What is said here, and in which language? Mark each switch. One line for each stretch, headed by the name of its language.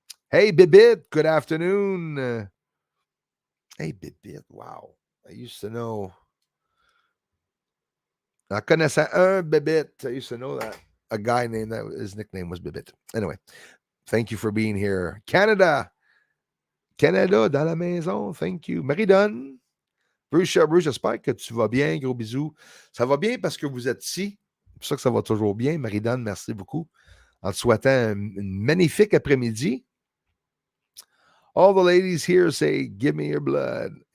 English: Hey, Bibit, good afternoon. Hey, Bibit, wow. I used to know. I
French: connaissais un
English: Bibit. I used to know that. A guy named that, his nickname was Bibit. Anyway, thank you for being here.
French: Canada dans la maison.
English: Thank you.
French: Marie-Donne. Bruce, j'espère que tu vas bien. Gros bisous. Ça va bien parce que vous êtes ici. C'est pour ça que ça va toujours bien. Marie-Donne, merci beaucoup. En te souhaitant une magnifique après-midi.
English: All the ladies here say, give me your blood.